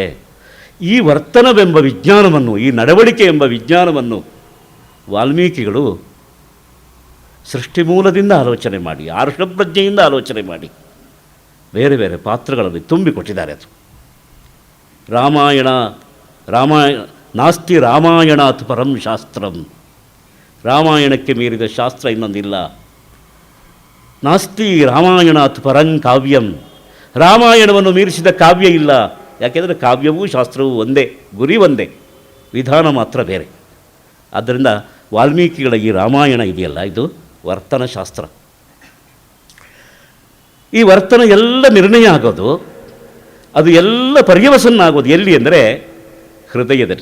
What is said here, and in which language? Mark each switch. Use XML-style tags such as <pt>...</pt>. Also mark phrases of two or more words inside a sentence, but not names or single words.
<kn>ಈ ವರ್ತನವೆಂಬ ವಿಜ್ಞಾನವನ್ನು, ಈ ನಡವಳಿಕೆ ಎಂಬ ವಿಜ್ಞಾನವನ್ನು ವಾಲ್ಮೀಕಿಗಳು ಸೃಷ್ಟಿ ಮೂಲದಿಂದ ಆಲೋಚನೆ ಮಾಡಿ, ಆರ್ಷಪ್ರಜ್ಞೆಯಿಂದ ಆಲೋಚನೆ ಮಾಡಿ ಬೇರೆ ಬೇರೆ ಪಾತ್ರಗಳಲ್ಲಿ ತುಂಬಿಕೊಟ್ಟಿದ್ದಾರೆ.</kn> <sa>ಅದು ರಾಮಾಯಣ ನಾಸ್ತಿ ರಾಮಾಯಣಾತ್ ಪರಂ ಶಾಸ್ತ್ರಂ,</sa> <kn>ರಾಮಾಯಣಕ್ಕೆ ಮೀರಿದ ಶಾಸ್ತ್ರ ಇನ್ನೊಂದಿಲ್ಲ.</kn> <sa>ನಾಸ್ತಿ ರಾಮಾಯಣಾತ್ ಪರಂ ಕಾವ್ಯಂ,</sa> <kn>ರಾಮಾಯಣವನ್ನು ಮೀರಿಸಿದ ಕಾವ್ಯ ಇಲ್ಲ. ಯಾಕೆಂದರೆ ಕಾವ್ಯವೂ ಶಾಸ್ತ್ರವೂ ಒಂದೇ, ಗುರಿ ಒಂದೇ, ವಿಧಾನ ಮಾತ್ರ ಬೇರೆ. ಆದ್ದರಿಂದ ವಾಲ್ಮೀಕಿಗಳ ಈ ರಾಮಾಯಣ ಇದೆಯಲ್ಲ, ಇದು ವರ್ತನ ಶಾಸ್ತ್ರ. ಈ ವರ್ತನ ಎಲ್ಲ ನಿರ್ಣಯ ಆಗೋದು, ಅದು ಎಲ್ಲ ಪರ್ಯವಸನ್ನ ಆಗೋದು ಎಲ್ಲಿ ಅಂದರೆ ಹೃದಯದಲ್ಲಿ.</kn>